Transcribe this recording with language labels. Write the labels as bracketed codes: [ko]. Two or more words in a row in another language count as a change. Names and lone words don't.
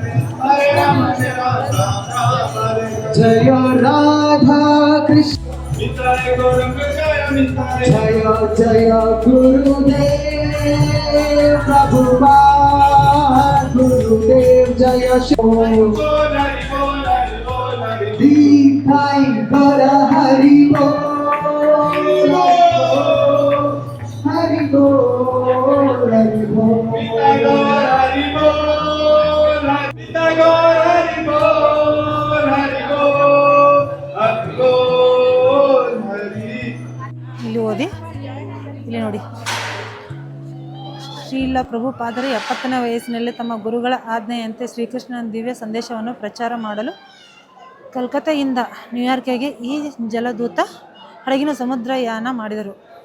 [kn] ಜಯ ರಾಧಾ ಕೃಷ್ಣ ಜಯ ಜಯ ಗುರುದೇವ್ ಪ್ರಭುಪಾದ್ ಗುರುದೇವ್ ಜಯ [bn] दीपाई कर हरि बोल हरि बोल हरि बोल हरि बोल हरि बोल हरि बोल हरि. [kn] ಇಲ್ಲಿ ಓದಿ, ಇಲ್ಲಿ ನೋಡಿ. ಶ್ರೀಲ ಪ್ರಭುಪಾದರು 70ನೇ ವಯಸ್ಸಿನಲ್ಲಿ ತಮ್ಮ ಗುರುಗಳ ಆಜ್ಞೆಯಂತೆ ಶ್ರೀಕೃಷ್ಣನ ದಿವ್ಯ ಸಂದೇಶವನ್ನು ಪ್ರಚಾರ ಮಾಡಲು ಕಲ್ಕತ್ತೆಯಿಂದ ನ್ಯೂಯಾರ್ಕಿಗೆ ಈ ಜಲದೂತ ಹಡಗಿನ ಸಮುದ್ರಯಾನ ಮಾಡಿದರು.